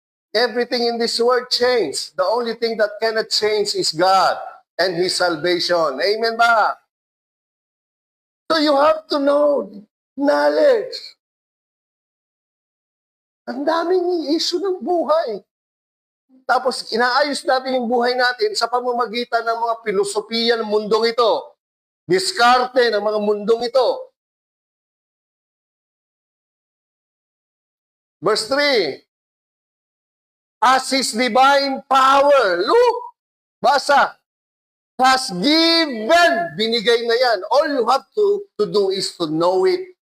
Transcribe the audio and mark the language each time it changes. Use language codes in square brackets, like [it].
[en] Everything in this world changed. The only thing that cannot change is God and His salvation. Amen ba? So you have to know knowledge. [tl] Ang daming issue ng buhay. Tapos inaayos natin yung buhay natin sa pamamagitan ng mga filosofiya ng mundong ito. Diskarte ng mga mundong ito. [en] Verse 3, as His divine power, look, basa, has given, [tl] binigay na yan. [en] All you have to do is to know it.